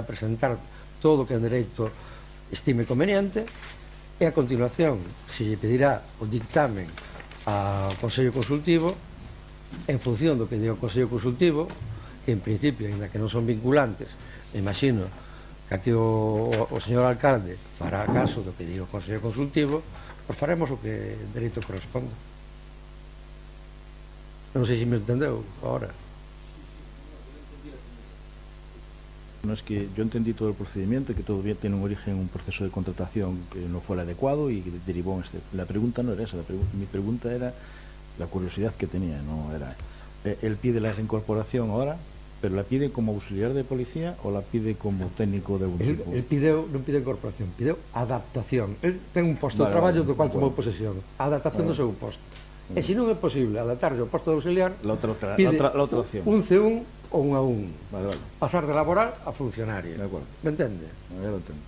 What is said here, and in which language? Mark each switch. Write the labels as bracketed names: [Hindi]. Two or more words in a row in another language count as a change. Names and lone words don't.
[Galician] presentar todo o que en Dereito estime conveniente, e a continuación se lle pedirá o dictamen ao Consello Consultivo en función do que diga o Consello Consultivo, que en principio, ainda que non son vinculantes, me imagino que aquí o señor alcalde fará caso do que diga o Consello Consultivo, pois faremos o que en Dereito corresponde. Non sei se me entendeu agora. [Spanish] No, es que yo entendí todo el procedimiento y que todo bien tiene un origen en un proceso de contratación que no fue el adecuado y que derivó en este. La pregunta no era esa, mi pregunta era la curiosidad que tenía, no era. Él pide la reincorporación ahora, pero la pide como auxiliar de policía o la pide como técnico de un tipo. [Galician] Él non pide incorporación, pide adaptación. Él ten un posto de traballo do cual tomou posesión, a adaptación do seu posto. E se non é posible adaptarse ao posto de auxiliar, pide [Spanish] la otra opción. [Galician] Un C1 ou un A1. [Spanish] Vale. [Galician] Pasar de laboral a funcionario. [Spanish] De acuerdo. [Galician] Me entende? [Spanish] Ya lo entendo.